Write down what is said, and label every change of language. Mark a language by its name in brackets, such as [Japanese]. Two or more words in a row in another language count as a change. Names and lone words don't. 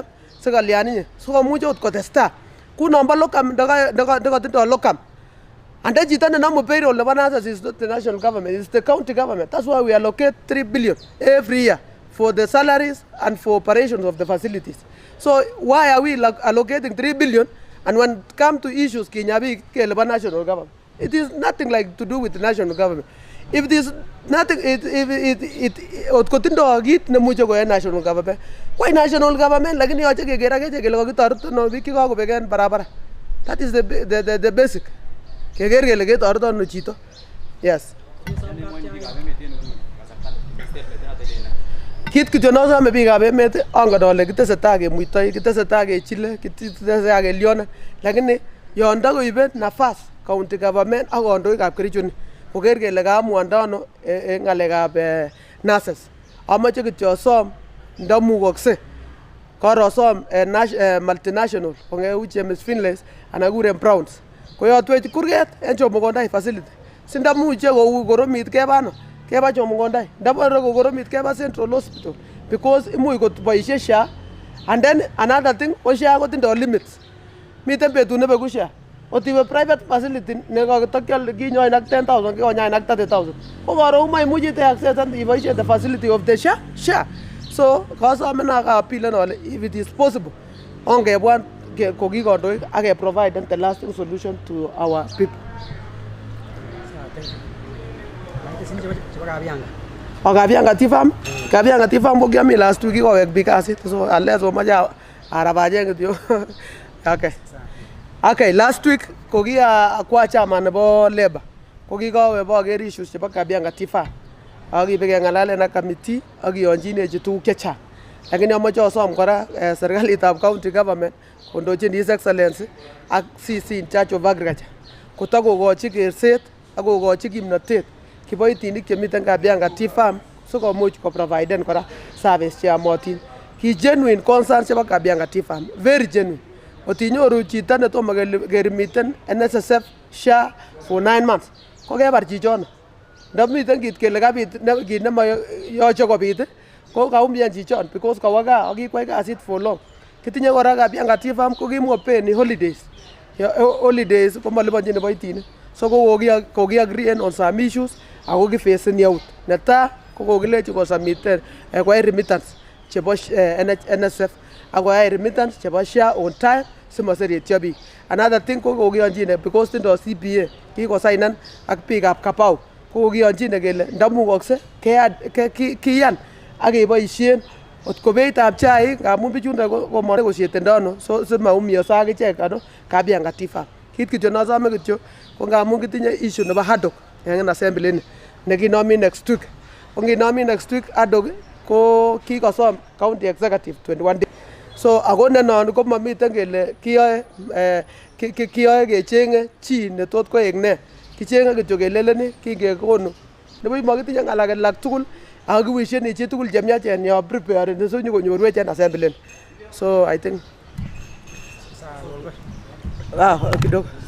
[Kipsigis] Sikalianinye. So komuche ot kotesta. Ku nombo locum ndakatindo locum. [English] And then [Kipsigis] chito nenamu [English] payroll nebo nurses is not the national government, it's the county government. That's why we allocate 3 billion every year for the salaries and for operations of the facilities. So why are we allocating 3 billion and when it comes to issues [Kipsigis] kinyabi keleba [English] national government? It is nothing like to do with the national government. If it is nothing, [Kipsigis] kotindo kit nemuche koyai national government. [English] Why national government? [Kipsigis] Lakini yoche kekera keche kele kokitoreto no biik chekakobeken barabara. [English] That is the basic. [Kipsigis] Keker kele ketoreto no chito. [English] Yes. [Kipsigis] Kit kityo nosome biikab emet angen ole kitesetai kemuitoi, kitesetai kechile, kitesetai kelionen. Lakini yon takoibe nafas [English] county government [Kipsigis] ak kandoikab Kericho ni koker kele kaamwanda ano ng'alekab nurses. Amoche kityo asom ndamukokse korosom multinational kong'eu James Finlays anan kuren Browns koyotwech kurget en Chomogondai facility. Sindamuche kou koromit keba ano keba Chomogondai, ndabore kokoromit keba Central Hospital because imuch koboisie SHA [English] and then another thing [Kipsigis] ko SHA kotindo limits. Miten betut nebeku SHA. Otiwe [English] private facility [Kipsigis] nekakitokyol kinyoin ak 10,000 kikonyain ak 30,000. Ko karo maimuchi te access and iboisie [English] the facility of the SHA. So [Kipsigis] kasome na ka-appealen ole [English] if it is possible [Kipsigis] ongebwan koki kandoik ak [English] provide the lasting solution to our people. [Kipsigis] Kabianga tifam ko kiami [English] last week [Kipsigis] kikowek biik kasit so unless omoche arabachen kityo. Okay, [English] last week [Kipsigis] kwa chama nebo labor kokikowe boker issues chebo Kabianga tifam akibe keng'alalen ak committee akiyonchinechi tuguk chechang. Lakini amoche asom kora serikalitab [English] county government [Kipsigis] kondochin His Excellency ak CC [English] in charge of agriculture [Kipsigis] kotakokochi kerset ak kokochi kimnotet kiboitinik chemiten Kabianga tifam sikomuch koproviden kora service cheyomotin. Ki genuine concern chebo Kabianga tifam, very genuine. Otinyoru chito netomo kerimiten NSSF SHA [English] for 9 months [Kipsigis] kokebar chichono. Ndamiten kit kele kabit kit nemoyoche kobit ko kaumian chichon because kawo gaa akikwai kasit [English] for long. [Kipsigis] Kitinye kora Kabianga tifam ko kimopeni holidays. Holidays komoliponjin kiboitinik. So koki [English] agree on some issues [Kipsigis] ako kifacen yaut. Netai ko kokilechi kosubmiten koyai remittance chebo NSF ak koyai remittance chebo SHA [English] on time [Kipsigis] simoseretyo biik. Another thing ko kokiyonjine because tindo CPA kikosignan ak biikab Kabau ko kokiyonjine kele ndamukokse kiyan ak keboisien ot ko beitab chaik ngamun bichundo komonegosietendo ano so simaumianso akichek ano Kabianga tifam. Kit kityo nosome kityo ko ngamun kitinye issue nebo haddock en assembly ni nekinomi next week. Ko nginomi [English] next week [Kipsigis] haddock ko kikosom [English] county executive 21 days. [Kipsigis] So ako nenon ko mamiten kele kiyoe kechenge chi netot koek ne. Kichenge kityo keleleni kingekonu. Nebo makitinye ng'alek alak tugul ako kiwisheni chi tugul chemiachen yo prepare neso nyokonyorwech en assembly. [English] So I think kidogo.